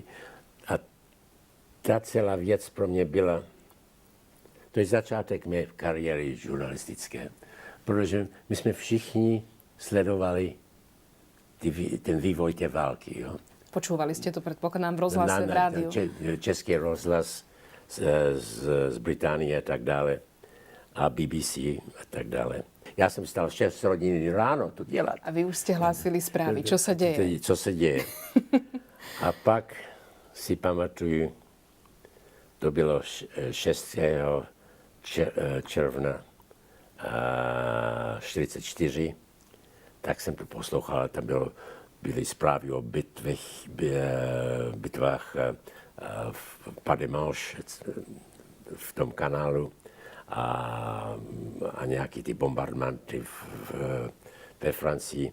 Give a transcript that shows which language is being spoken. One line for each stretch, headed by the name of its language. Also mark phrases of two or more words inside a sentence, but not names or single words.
Czech: A ta celá věc pro mě byla, to je začátek mé kariéry žurnalistické, protože my jsme všichni sledovali ten vývoj té války. Jo?
Slovak: Počúvali ste to, predpokladám, v rozhlase, v rádiu.
Czech: Český rozhlas z Británie a tak dále a BBC a tak dále. Já jsem stal 6 hodin ráno to dělat.
Slovak: A vy už ste hlásili správy. Čo sa deje?
Czech: Co se děje. A pak si pamatuju, to bylo 6. června 1944, tak jsem to poslouchal, tam byly zprávy o bitvách v Pademanche, v tom kanálu a nějaký ty bombardmenty ve Francii.